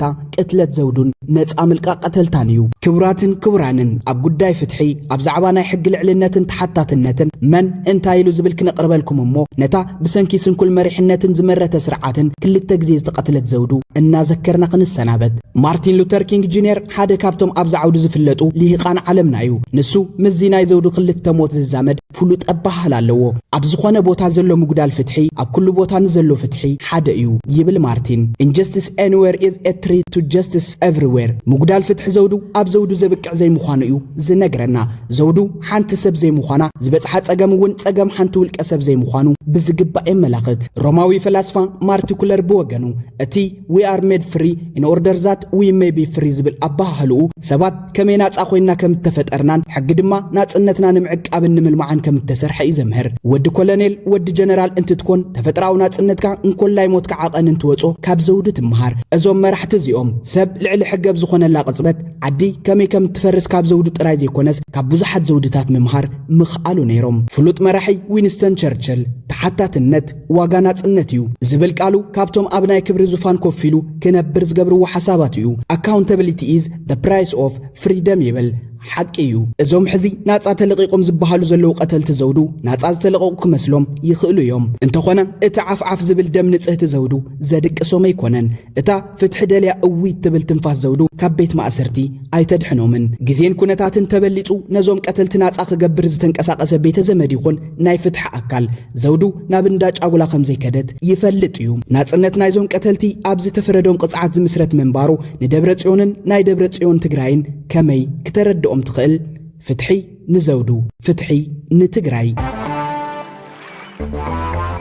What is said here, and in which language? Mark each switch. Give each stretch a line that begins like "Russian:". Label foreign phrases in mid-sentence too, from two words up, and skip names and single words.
Tigrinya: ቅትለት ዘውዱን ነፃ ምልቃ ቀተልታን እዩ ክቡራትን ክቡራንን ኣብ ጉዳይ ፍትሒ ኣብ ዛዕባ ናይ ሕጊ ልዕልነትን ተሓታትነትን መን እንታይ ኢሉ ዝብል ክነቕርበልኩም እሞ ነታ ብሰንኪ ስንኩል መሪሕነትን ዝመረተ ስርዓትን ክልተ ግዜ ዝተቐትለት ዘውዱ እናዘከርና ክንሰናበት ማርቲን ሉተር ኪንግ ጁኒየር ሓደ ካብቶም ኣብ ዛዕውዱ ዝፍለጡ ልሂቃን ዓለምና እዩ ንሱ ምዚ ናይ ዘውዱ ክልተ ሞት ዝዛመድ ፍሉጥ ኣባህል ኣለዎ ኣብ ዝኾነ ቦታ ዘሎ ምጉዳል ፍትሒ ኣብ ኩሉ ቦታ ንዘሎ ፍትሒ ሓደ እዩ ይብል ማርቲን
English: injustice anywhere is a threat to justice everywhere
Tigrinya: ምጉዳል ፍትሒ ዘውዱ ኣብ ዘውዱ ዘብቅዕ ዘይምዃኑ እዩ ዝነግረና ዘውዱ ሓንቲ ሰብ ዘይምዃና ዝበፅሓ ጸገም እውን ጸገም ሓንቲ ውልቀ ሰብ ዘይምዃኑ ብዝግባእ የመላኽት ሮማዊ ፈላስፋ ማርቲኩለር ብወገኑ እቲ
English: we are made free in order that we may be free
Tigrinya: ዝብል ኣባህልኡ ሰባት ከመይ ናጻ ኮይና ከም ተፈጠርናን ሕጊ ድማ ናጽነትና ንምዕቃብን ንምልማዓን ከም ተሰርሐ እዩ ዘምህር ወዲ ኮሎኔል ወዲ ጀነራል እንትትኮን ተፈጥራዊ ናጽነትካ እንኮላይ ሞትካ ዓቐን እንትወጾ ካብ ዘውዱ ትምሃር እዞም መራሕቲ እዚኦም ሰብ ልዕሊ ሕገብ ዝኾነላ ቅጽበት ዓዲ ከመይ ከም ትፈርስ ካብ ዘውዱ ጥራይ ዘይኮነስ ካብ ብዙሓት ዘውድታት ምምሃር ምኽኣሉ ነይሮም ፍሉጥ መራሒ ዊንስተን ቸርችል ተሓታትነት ዋጋ ናጽነት እዩ ዝብል ቃሉ ካብቶም ኣብ ናይ ክብሪ ዙፋን ኮፍ ኢሉ ክነብር ዝገብርዎ ሓሳባት እዩ
English: accountability is the price of freedom
Tigrinya: ይብል ሓቂ እዩ እዞም ሕዚ ናጻ ተለቂቆም ዝበሃሉ ዘለው ቀተልቲ ዘውዱ ናጻ ዝተለቀቁ ክመስሎም ይኽእሉ እዮም እንተኾነ እቲ ዓፍዓፍ ዝብል ደም ንጽህቲ ዘውዱ ዘድቅሶም ኣይኮነን እታ ፍትሒ ደልያ እዊት ትብል ትንፋስ ዘውዱ ካብ ቤት ማእሰርቲ ኣይተድሕኖምን ግዜን ኩነታትን ተበሊጹ ነዞም ቀተልቲ ናጻ ክገብር ዝተንቀሳቀሰ ቤተ ዘመድ ይኹን ናይ ፍትሒ ኣካል ዘውዱ ናብ እንዳጫጉላ ከም ዘይከደት ይፈልጥ እዩ ናጽነት ናይዞም ቀተልቲ ኣብ ዝተፈረዶም ቅጽዓት ዝምስረት መንባሩ ንደብረ ጽዮንን ናይ ደብረ ጽዮን ትግራይን ከመይ ክተረድኦም ትኽእል ፍትሒ ንዘውዱ ፍትሒ ንትግራይ